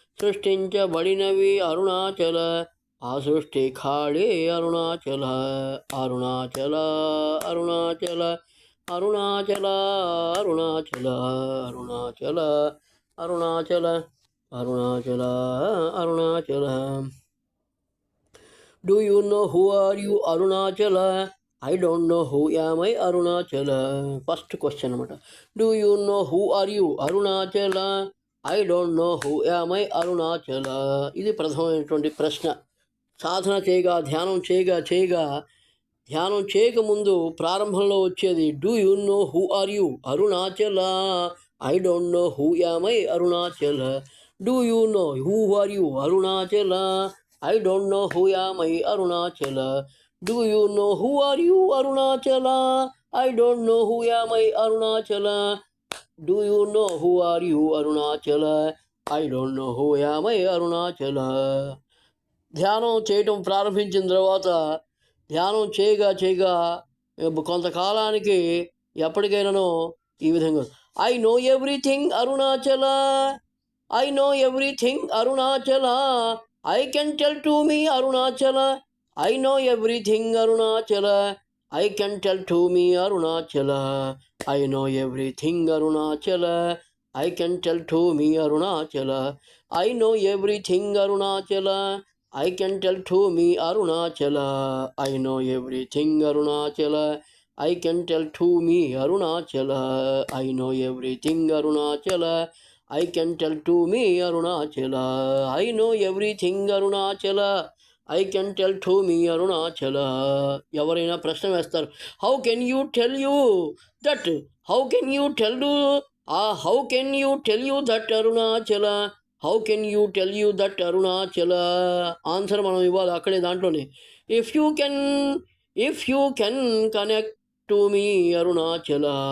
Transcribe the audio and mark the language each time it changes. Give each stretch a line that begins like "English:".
Telugu: సృష్టించబడినవి అరుణాచల, ఆ సృష్టి ఖాళీ Arunachal. Arunachal Arunachal Arunachal Arunachal Arunachal Arunachal Arunachal Arunachal.
English: Do you know who are you, Arunachala? I don't know who am I, Arunachala. First question
Telugu: అనమాట.
English: Do you know who are you, Arunachala? I don't know who am I, Arunachala.
Telugu: ఇది ప్రధానమైనటువంటి ప్రశ్న. సాధన చేయగా ధ్యానం చేయగా ధ్యానం చేయకముందు ప్రారంభంలో వచ్చేది
English: do you know who are you,
Telugu: Arunachal.
English: I don't know who am I, Arunachala. Do you know who are you, Arunachala. I don't know who am I, Arunachala. Do you know who are you, Arunachala? I don't know who am I, Arunachala. Do you know who are you, Arunachala? I don't know who am I, Arunachala.
Telugu: ధ్యానం చేయటం ప్రారంభించిన తర్వాత ధ్యానం చేయగా కొంతకాలానికి ఎప్పటికైనానో ఈ విధంగా
English: I know everything
Telugu: Arunachal.
English: I know everything Arunachala. I can tell to me, Arunachala. I know everything, Arunachala. I can tell to me, Arunachala. I know everything, Arunachala. I can tell to me, Arunachala. I know everything, Arunachala. I can tell to me, Arunachala. I know everything, Arunachala. I can tell to me, Arunachala. I know everything, Arunachala. I can tell to me, Arunachala. I know everything, Arunachala. I can tell to me, Arunachala.
Telugu: ఎవరైనా ప్రశ్న వేస్తారు,
English: How can you tell you that, how can you tell how can you tell you that Arunachala, how can you tell you that Arunachala.
Telugu: Answer మనం ఇవ్వాలి అక్కడే దాంట్లోనే.
English: If you can connect to me Arunachala.